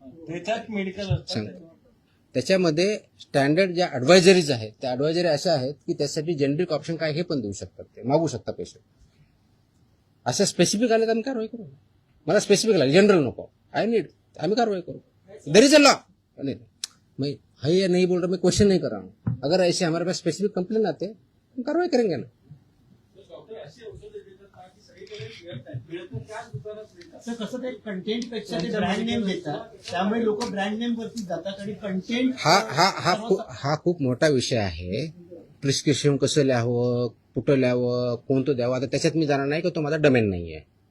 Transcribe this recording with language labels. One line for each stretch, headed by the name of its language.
Marathi: त्याच्यात मेडिकल सांग. त्याच्यामध्ये स्टँडर्ड ज्या ऍडवायझरीज आहेत त्या ऍडवायझरी अशा आहेत की त्यासाठी जेनरिक ऑप्शन काय हे पण देऊ शकतात, ते मागू शकता पेशंट. असं स्पेसिफिक आले तर आम्ही कारवाई करू. मला स्पेसिफिक लागेल, जनरल नको. आम्ही कारवाई करू.
English: There is a law.
Hindi: मैं है या नहीं बोल रहा, मैं क्वेश्चन नहीं कर रहा हूँ. अगर ऐसे हमारे पास स्पेसिफिक कंप्लेन आते हैं हम कार्रवाई करेंगे ना.
Marathi: डॉक्टर असे औषधं देतात का की सगळीकडे मिळतं त्याच दुकानात मिळतात. असं कसं ते कंटेंट पेक्षा ते ब्रँड नेम देतात, त्यामुळे लोक ब्रँड नेम वरती जातात आणि कंटेंट हा खूप मोठा विषय आहे. प्रिस्क्रिप्शन कसं लिहावं, कुठं लिहावं, कोणतं द्यावं, आता त्याच्यात मी जाणार नाही की तो माझा डोमेन नाही आहे.